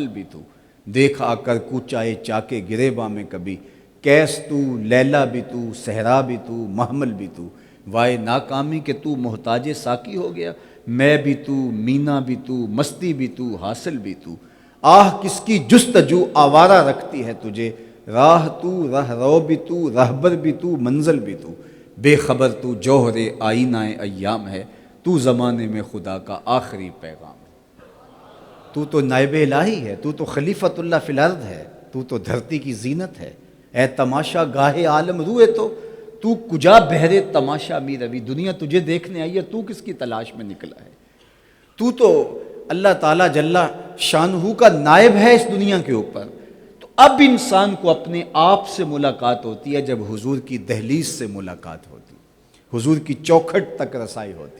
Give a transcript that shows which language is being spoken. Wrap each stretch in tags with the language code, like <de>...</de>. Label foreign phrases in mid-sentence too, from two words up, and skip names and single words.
<ur>بھی تو، دیکھ آ کر کوچائے چاکے گریباں میں کبھی، کیس تو، لیلا بھی تو، صحرا بھی تو، محمل بھی تو، وائے ناکامی کہ تو محتاج ساقی ہو گیا، میں بھی تو، مینا بھی تو، مستی بھی تو، حاصل بھی تو، آہ کس کی جستجو آوارہ رکھتی ہے تجھے، راہ تو، رہ رو بھی تو، رہبر بھی تو، منزل بھی تو، بے خبر تو جوہر آئینہ ایام ہے، تو زمانے میں خدا کا آخری پیغام ہے۔ تو نائب الہی ہے، تو</ur> <ar>خلیفۃ اللہ فی الارض</ar> <ur>ہے، تو دھرتی کی زینت ہے،</ur> <fa>اے تماشا گاہ عالم روئے تو کجا بہرے تماشا می روی،</fa> <ur>دنیا تجھے دیکھنے آئی ہے، تو کس کی تلاش میں نکلا ہے؟ تو اللہ تعالیٰ جل شانہ کا نائب ہے اس دنیا کے اوپر۔ تو اب انسان کو اپنے آپ سے ملاقات ہوتی ہے جب حضور کی دہلیز سے ملاقات ہوتی، حضور کی چوکھٹ تک رسائی ہوتی۔</ur>